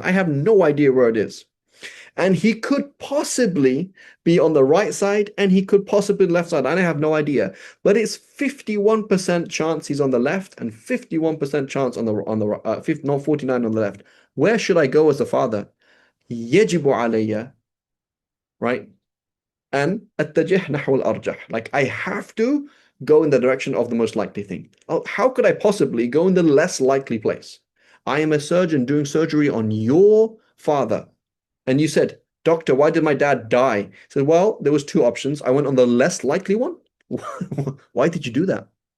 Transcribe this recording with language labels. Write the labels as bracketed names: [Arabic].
[English] I have no idea where it is. And he could possibly be on the right side and he could possibly left side. I have no idea. But it's 51% chance he's on the left and 51% chance on the not 49 on the left. Where should I go as a father? [Arabic] يجب علي, [English] right? And [Arabic] التجه نحو الأرجح. [English] Like I have to go in the direction of the most likely thing. Oh, how could I possibly go in the less likely place? I am a surgeon doing surgery on your father. And you said, doctor, why did my dad die? He said, well, there was two options. I went on the less likely one. Why did you do that?